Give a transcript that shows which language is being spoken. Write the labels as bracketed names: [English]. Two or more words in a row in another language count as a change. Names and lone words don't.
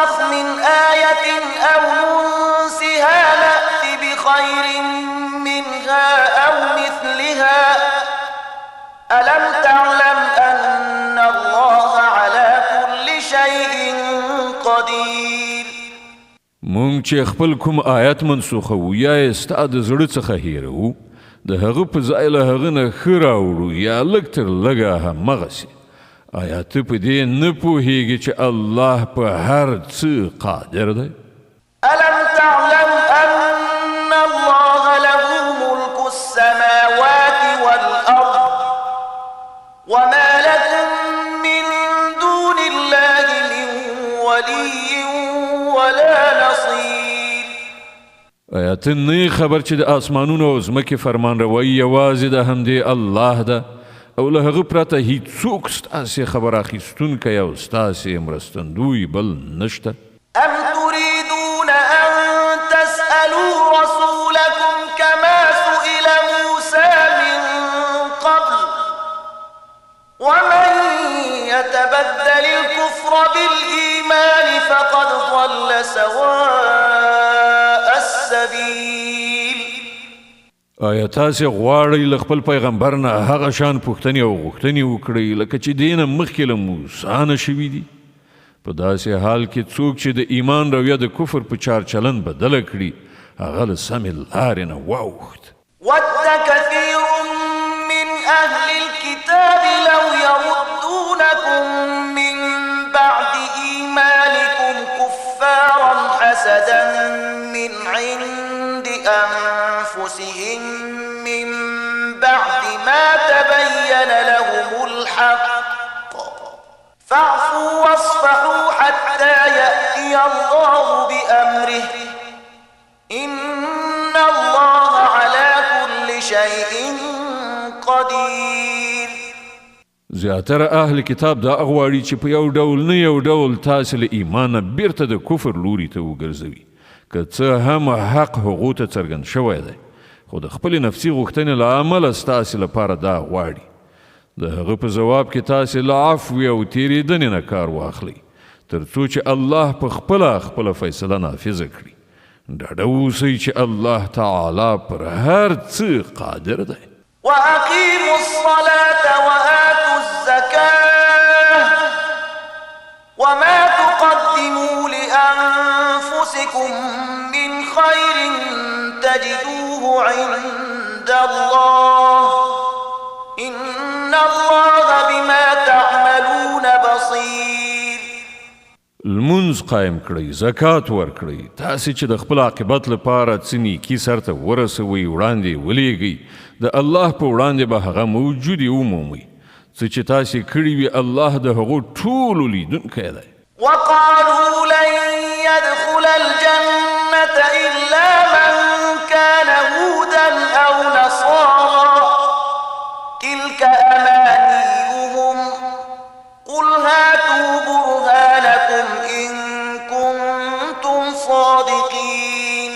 [Arabic] من آية أو ننسها نأت بخير منها أو مثلها ألم تعلم أن الله على كل شيء قدير. [Pashto] مونږ چې خپل کوم آیت منسوخو یا یې ستا د زړه څخه هیروو د هغه په ځای له هغه نه ښه راوړو یا لږ تر لږه همغسې آیا ته په دې نه پوهېږې چې الله په هر څه قادر دی؟ [Arabic] ألم تعلم أن الله له ملك السماوات والأرض وما لكم من دون الله من ولي ولا نصير. [Pashto] آیا ته نه خبر چې د آسمانونو او ځمکې فرمان روی یوازې د همدې الله ده او له هغه پرته هیڅوک ستاسې خبر اخیستونکی او ستاسې مرستندوی بل نشته؟ [Arabic] أم تريدون أن تسألوا رسولكم كما سئل موسى من قبل ومن يتبدل الكفر بالإيمان فقد ضل سواء السبيل. [Pashto] آیا تاسې غواړئ له خپل پیغمبر نه هغه شان پوښتنې او غوښتنې وکړئ لکه چې دې نه مخکې له موسی نه شوي دي؟ په داسې حال کې څوک چې د ایمان رویه د کفر په چار چلند بدله کړي هغه له سمې لارې نه واوښت. [Arabic] ود كثير من أهل الكتاب لو يردونكم من بعد إيمانكم كفارا حسدا من عند أنفسهم من بعد ما تبين لهم الحق فاعفوا واصفحوا حتى يأتي الله بأمره إن الله على كل شيء قدير. [Pashto] زیاتره اهل کتاب دا غواړي چې په یو ډول نه یو ډول تاسې له ایمانه بیرته د کفر لوري ته وګرځوي که څه هم حق هغو ته څرګند شوی دی خو د خپلې نفسي غوښتنې له امله ستاسې لپاره دا غواړي د هغه په جواب کې تاسې له عفوې او تېرېدنې نه کار واخلئ تر څو چې الله په خپله فیصله نافظه کړي. ډاډه اوسئ چې الله تعالی پر هر څه قادر دی. [Arabic] وأقيموا الصلاة وآتوا الزكاة وما تقدموا لأنفسكم من خير تجدوه عند الله إن الله بما تعملون بصير. [Pashto] لمونځ قایم کړئ، زکات ورکړئ، تاسې چې د خپل عاقبت لپاره څه نیکي سرته ورسوئ وړاندې ولېږئ د الله په وړاندې به هغه موجودې ومومئ څه چې تاسې کړي وي الله د هغو ټولو لیدونکی دی. [Arabic] وقالوا لن يدخل الجنة إلا من كان هودا أو نصارى تلك أمانيهم قل هاتوا برهانكم إن كنتم صادقين.